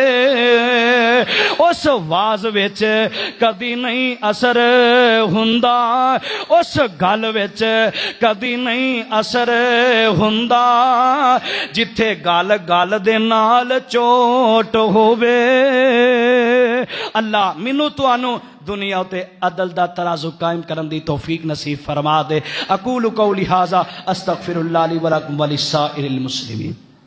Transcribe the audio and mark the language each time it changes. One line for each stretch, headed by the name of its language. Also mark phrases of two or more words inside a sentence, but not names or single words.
Punjabi: اس وعظ وچ کدی نہیں اثر ہندا، اس گل وچ کدی نہیں اثر ہندا، جتھے گل گل دے نال چوٹ ہووے. اللہ مینوں تہانوں دنیا تے عدل دا ترازو قائم کرن دی توفیق نصیب فرما دے.
Arabic: أقول قولي هذا أستغفر الله لي ولكم ولسائر المسلمين.